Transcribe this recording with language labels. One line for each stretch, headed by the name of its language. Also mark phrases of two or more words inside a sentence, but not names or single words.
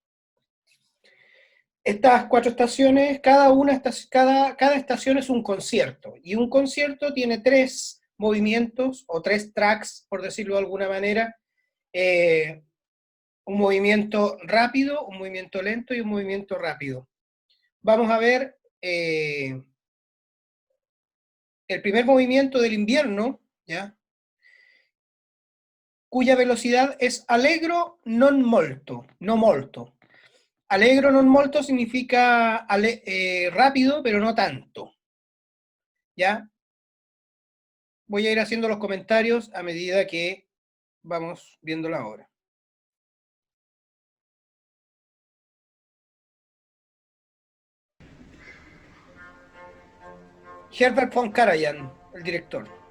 Spanish: Estas cuatro estaciones, cada estación es un concierto, y un concierto tiene tres movimientos, o tres tracks, por decirlo de alguna manera, un movimiento rápido, un movimiento lento y un movimiento rápido. Vamos a ver el primer movimiento del invierno, ¿ya?, cuya velocidad es
Italian: allegro non molto, no molto. Allegro non molto
Spanish: significa rápido, pero no tanto. ¿Ya? Voy a ir haciendo los comentarios a medida que vamos viendo la obra. Herbert von Karajan, el director.